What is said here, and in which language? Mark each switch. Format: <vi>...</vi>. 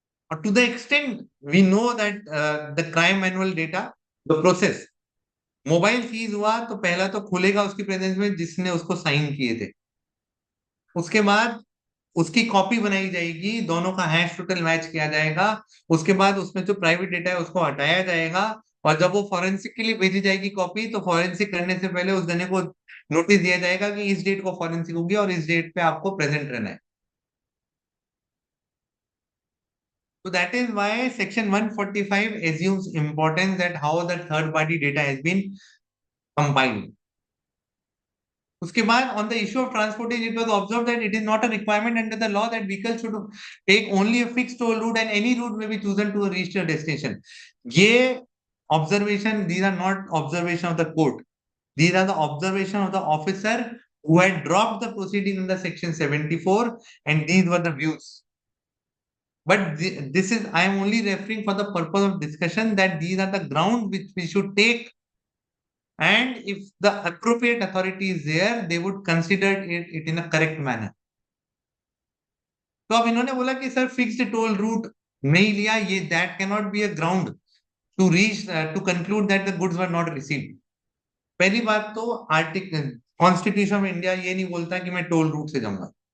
<hi>और</hi> <en>to the extent we know that the crime manual data, the process,</en> <hi>mobile seize हुआ तो पहला तो खुलेगा उसकी प्रेजेंस में जिसने उसको साइन किए थे, उसके बाद उसकी कॉपी बनाई जाएगी, दोनों का हैश टोटल मैच किया जाएगा, उसके बाद उसमें जो प्राइवेट डेटा है उसको हटाया जाएगा, और जब वो फॉरेंसिक के लिए भेजी जाएगी कॉपी तो फॉरेंसिक करने से पहले उस जने को नोटिस दिया जाएगा कि इस डेट को फॉरेंसिक होगी और इस डेट पे आपको प्रेजेंट रहना है।</hi> <en>So that is why section 145 assumes importance that how the third party data has been compiled.</en> <hi>उसके बाद</hi> <en>on the issue of transportation, it was observed that it is not a requirement under the law that vehicles should take only a fixed toll route and any route may be chosen to reach the destination. ये observation, these are not observation of the court. These are the observation of the officer who had dropped the proceeding under section 74, and these were the views. But this is, I am only referring for the purpose of discussion that these are the ground which we should take, and if the appropriate authority is there, they would consider it in a correct manner.</en> <hi>तो अब इन्होंने बोला कि sir fixed toll route नहीं लिया, ये</hi> <en>That can not be a ground to reach to conclude that the goods were not received.</en> <hi>पहली बात तो आर्टिकल कॉन्स्टिट्यूशन ऑफ इंडिया ये नहीं बोलता कि मैं टोल रूट से जाऊंगा.</hi>